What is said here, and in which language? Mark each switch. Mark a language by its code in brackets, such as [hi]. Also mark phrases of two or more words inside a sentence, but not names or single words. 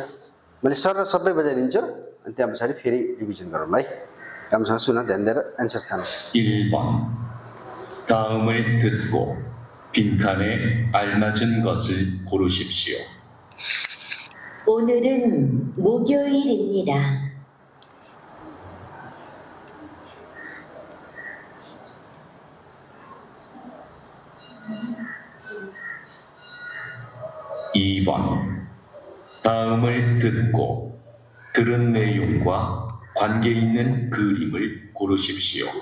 [ne] मैले सर र सबै बजाइदिन्छु अनि त्यहाँ पछाडि फेरि रिभिजन गरौँ है। राम्रोसँग सुन ध्यान दिएर एन्सर छान। [ko] 1번 다음을 듣고 빈칸에 알맞은 것을 고르십시오. 오늘은 목요일입니다. 2번 다음을 듣고 들은 내용과 관계 있는 그림을 고르십시오.